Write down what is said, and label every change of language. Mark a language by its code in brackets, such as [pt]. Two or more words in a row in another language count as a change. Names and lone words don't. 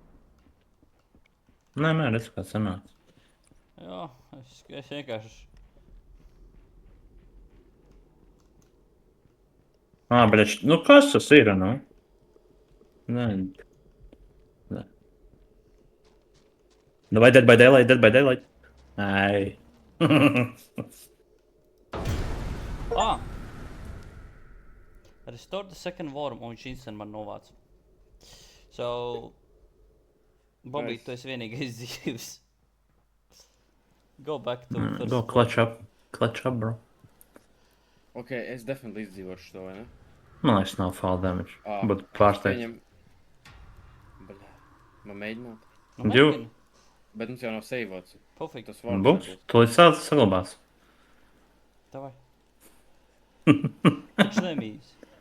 [lv] Nē, redz, kā sanāca. Jā, es vienkārši... Bet nu kas tas ir, nu? Nē. Vai Dead by Daylight? Ai. [en] Restore the second worm, [lv] un viņš instant man novāc. [en] So... Bobby, Nice. [lv] tu esi vienīgais dzīves. [en] Go back to first Go clutch up, bro. [lv] Ok, es definitely izdzīvošu to, vai ne? Man liekas, nav fall damage. Būtu pārsteigts. Bļā, man mēģināt. Nu, Jū. mēģini. Bet mums jau nav seivots. Pofīgi. Tas var Būs, tu līdz saglabās. Davai. Viņš nemīs.